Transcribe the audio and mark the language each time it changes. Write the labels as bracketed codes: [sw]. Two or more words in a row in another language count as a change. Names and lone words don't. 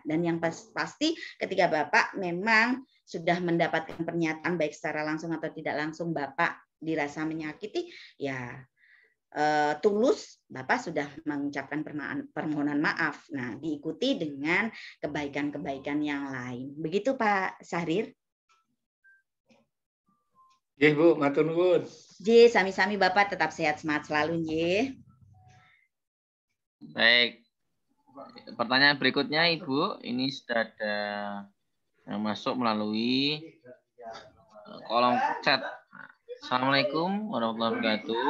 [id] Dan yang pasti ketika Bapak memang sudah mendapatkan pernyataan baik secara langsung atau tidak langsung Bapak dirasa menyakiti, ya tulus, Bapak sudah mengucapkan permohonan maaf. Nah, diikuti dengan kebaikan-kebaikan yang lain. Begitu Pak Syahrir? [jv] Nggih, Bu, matur nuwun. Nggih, sami-sami [id] Bapak tetap sehat semangat selalu nggih. Baik. Pertanyaan berikutnya Ibu, ini sudah ada yang masuk melalui kolom chat. [ar] Assalamualaikum warahmatullahi wabarakatuh.